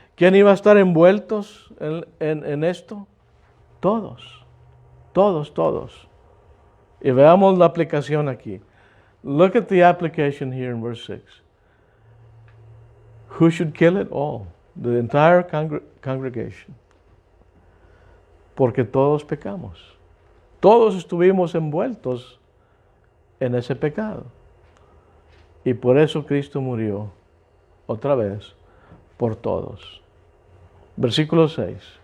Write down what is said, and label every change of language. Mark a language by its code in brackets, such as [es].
[es] ¿Quién iba a estar envueltos en esto? Todos. Todos. Y veamos la aplicación aquí. [en] Look at the application here in verse 6. Who should kill it? All. The entire congregation. [es] Porque todos pecamos. Todos estuvimos envueltos en ese pecado. Y por eso Cristo murió otra vez por todos. Versículo 6.